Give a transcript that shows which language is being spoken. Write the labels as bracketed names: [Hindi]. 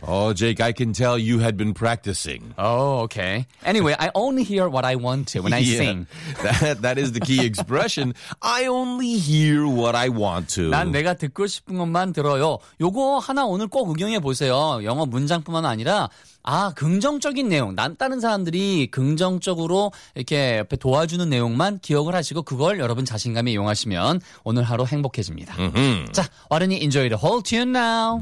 [English] Oh, Jake, I can tell you had been practicing. Oh, okay. Anyway, I only hear what I want to when I sing. That is the key expression. I only hear what I want to. [Korean] 난 내가 듣고 싶은 것만 들어요. 요거 하나 오늘 꼭 응용해 보세요. 영어 문장뿐만 아니라 아, 긍정적인 내용. 난 다른 사람들이 긍정적으로 이렇게 옆에 도와주는 내용만 기억을 하시고 그걸 여러분 자신감에 이용하시면 오늘 하루 행복해집니다. Mm-hmm. [English] 자, why don't you enjoy the whole tune now?